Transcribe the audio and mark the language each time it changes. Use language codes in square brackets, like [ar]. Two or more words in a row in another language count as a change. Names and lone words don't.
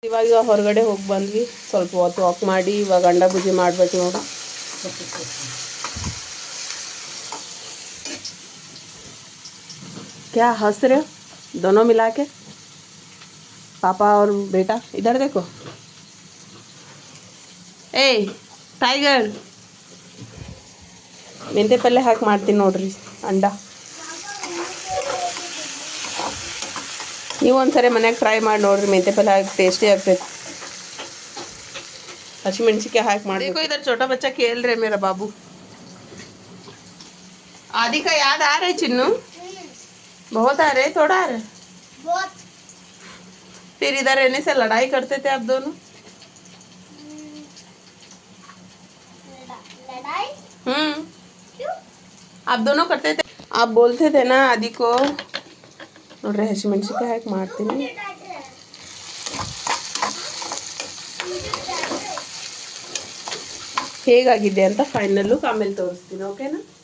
[kn] ಇವಾಗ ಹೊರಗಡೆ ಹೋಗಿ ಬಂದ್ವಿ, ಸ್ವಲ್ಪ ಹೊತ್ತು ವಾಕ್ ಮಾಡಿ ಇವಾಗ ಅಂಡ ಭುಜಿ ಮಾಡ್ಬೇಕು ನೋಡಿ. [hi] क्या हंस रहे हो दोनों मिला के? पापा और बेटा इधर देखो. [kn] ಏ ಟೈಗರ್, ಮೆಂತೆ ಪಲ್ಯ ಹಾಕಿ ಮಾಡ್ತೀನಿ ನೋಡ್ರಿ ಅಂಡ. ನೀವು ಒಂದ್ಸರಿ ಮನ್ಯಾಗ ಟ್ರೈ ಮಾಡಿ ನೋಡ್ರಿ, ಮೆಂತೆ ಪಲ್ಯ ಹಾಕಿ ಟೇಸ್ಟಿ ಆಗ್ತೈತೆ. ಹಸಿಮೆಣಸಿಕಾಯಿ ಹಾಕ್ ಮಾರ್. [hi] देखो इधर छोटा बच्चा खेल रहे मेरा बाबू. आदि का याद आ रहे चिन्नू? बहुत आ रहे, थोड़ा आ रहे बहुत. फिर इधर रहने से लड़ाई करते थे आप दोनों? लड़ाई? क्यों? आप दोनों करते थे, आप बोलते थे ना आदि को. [kn] ನೋಡ್ರಿ ಹಸಿಮೆಣಸಿಕಾಯಿ ಹಾಕಿ ಮಾಡ್ತೀನಿ. ಹೇಗಾಗಿದೆ ಅಂತ [en] final look [kn] ಆಮೇಲೆ ತೋರಿಸ್ತೀನಿ, ಓಕೆನಾ?